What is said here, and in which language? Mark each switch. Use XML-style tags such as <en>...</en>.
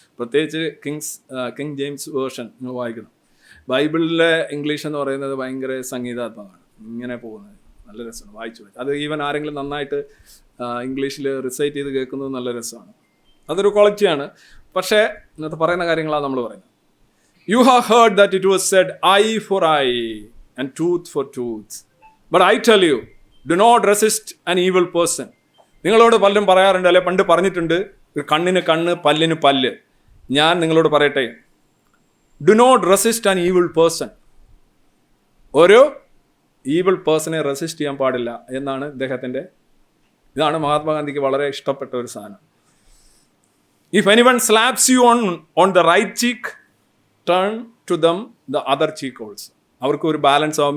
<ml>പ്രത്യേകിച്ച് king James version നിങ്ങൾ വായിക്കണം. ബൈബിളിലെ ഇംഗ്ലീഷ് എന്ന് പറയുന്നത് ഭയങ്കര സംഗീതാത്മകമാണ്, ഇങ്ങനെ പോകുന്നത് നല്ല രസമാണ് വായിച്ചു. അത് ഈവൻ ആരെങ്കിലും നന്നായിട്ട് ഇംഗ്ലീഷിൽ റിസൈറ്റ് ചെയ്ത് കേൾക്കുന്നത് നല്ല രസമാണ്. അതൊരു ക്വാളിറ്റിയാണ്. പക്ഷേ ഇന്നത്തെ പറയുന്ന കാര്യങ്ങളാണ് നമ്മൾ പറയുന്നത്.</ml> <en>You have heard that it was said eye for eye and tooth for tooth. But I tell you, do not resist an evil person.</en> <ml>നിങ്ങളോട് പലരും പറയാറുണ്ട്, അല്ലെ പണ്ട് പറഞ്ഞിട്ടുണ്ട്, കണ്ണിന് കണ്ണ്, പല്ലിന് പല്ല്. ഞാൻ നിങ്ങളോട് പറയട്ടെ,</ml> <en>Do not resist an evil person.</en> <ml>ഒരു ഈവിൾ പേഴ്സണെ റെസിസ്റ്റ് ചെയ്യാൻ പാടില്ല എന്നാണ് ഇദ്ദേഹത്തിൻ്റെ. ഇതാണ് മഹാത്മാഗാന്ധിക്ക് വളരെ ഇഷ്ടപ്പെട്ട ഒരു സാധനം.</ml> <en>If anyone slaps you on the right cheek, turn to them the other cheek also.</en> <ml>അവർക്ക് ഒരു ബാലൻസ് ആവും.</ml>